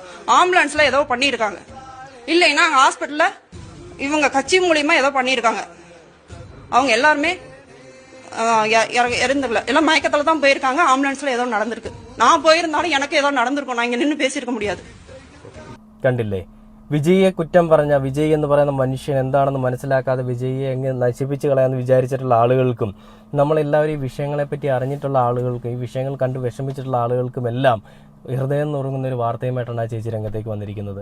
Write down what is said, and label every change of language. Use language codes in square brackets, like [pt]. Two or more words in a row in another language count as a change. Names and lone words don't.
[ta] ஆம்புலன்ஸில் ஏதோ பண்ணியிருக்காங்க, இல்லைன்னா அங்கே ஹாஸ்பிட்டலில் இவங்க கட்சி மூலியமா ஏதோ பண்ணியிருக்காங்க. அவங்க எல்லாருமே இறந்துல எல்லாம் மயக்கத்துல தான் போயிருக்காங்க. ஆம்புலன்ஸ்ல ஏதோ நடந்திருக்கு. நான் போயிருந்தாலும் எனக்கு ஏதோ நடந்திருக்கும். நான் இங்க நின்று பேசியிருக்க முடியாது. [ml] കണ്ടില്ലേ, വിജയിയെ കുറ്റം പറഞ്ഞ വിജയ് എന്ന് പറയുന്ന മനുഷ്യൻ എന്താണെന്ന് മനസ്സിലാക്കാതെ വിജയിയെ എങ്ങനെ നശിപ്പിച്ച് കളയാമെന്ന് വിചാരിച്ചിട്ടുള്ള ആളുകൾക്കും നമ്മളെല്ലാവരും ഈ വിഷയങ്ങളെപ്പറ്റി അറിഞ്ഞിട്ടുള്ള ആളുകൾക്കും ഈ വിഷയങ്ങൾ കണ്ട് വിഷമിച്ചിട്ടുള്ള ആളുകൾക്കും എല്ലാം ഹൃദയം നുറുങ്ങുന്ന ഒരു വാർത്തയുമായിട്ടാണ് ആ ചേച്ചി രംഗത്തേക്ക് വന്നിരിക്കുന്നത്.